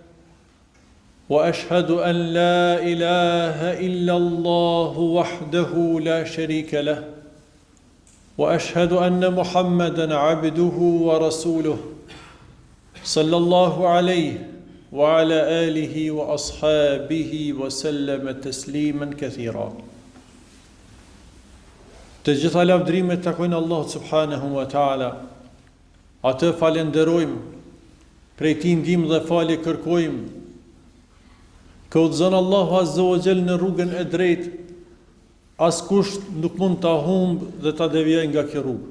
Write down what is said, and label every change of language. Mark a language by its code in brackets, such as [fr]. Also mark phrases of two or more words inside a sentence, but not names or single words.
[ar] وأشهد أن لا إله إلا الله وحده لا شريك له وأشهد أن محمدًا عبده ورسوله صلى الله عليه وعلى آله وأصحابه وسلم تسليما كثيرا. [sq] Të gjitha lavdrimet takojnë Allahut [ar] سبحانه وتعالى. [sq] Atë falenderojmë, prej tij ndihmë dhe falje kërkojmë. Ka udhëzon Allahu [ar] عز وجل [sq] në rrugën e drejtë, askush nuk mund ta humbë dhe ta devijojë nga kjo rrugë.